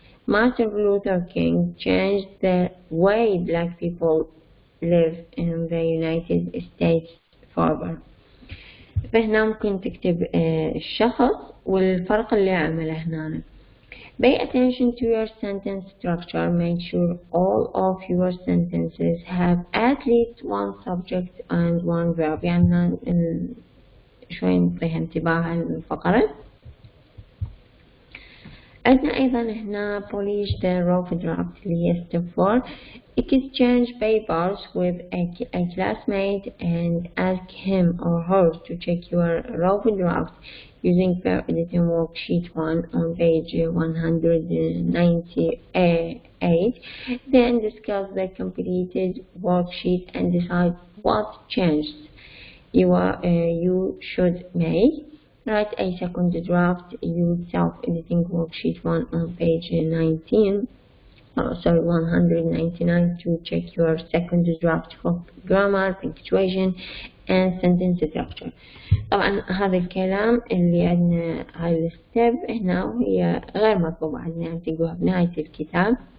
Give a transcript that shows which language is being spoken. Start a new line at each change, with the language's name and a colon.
English: Martin Luther King changed the way black people live in the United States forever.
Arabic: فهنا ممكن تكتب الشخص والفرق اللي عمله هنا.
English: Pay attention to your sentence structure. Make sure all of your sentences have at least one subject and one verb.
Arabic: يعني شوي نعطيها انتباه الفقرة. عندنا أيضا هنا
English: polish the rough draft
Arabic: اللي هي step 4.
English: Exchange papers with a classmate and ask him or her to check your rough draft using pair editing worksheet 1 on page 198. Then discuss the completed worksheet and decide what changes you should make. Write a second draft. Use self-editing worksheet 1 on page 199 to check your second draft for grammar, punctuation, and sentence structure.
Arabic: طبعا هذا الكلام اللي عندنا هاي الستيب هنا وهي غير مطلوبة عندنا تلقوها بنهاية الكتاب.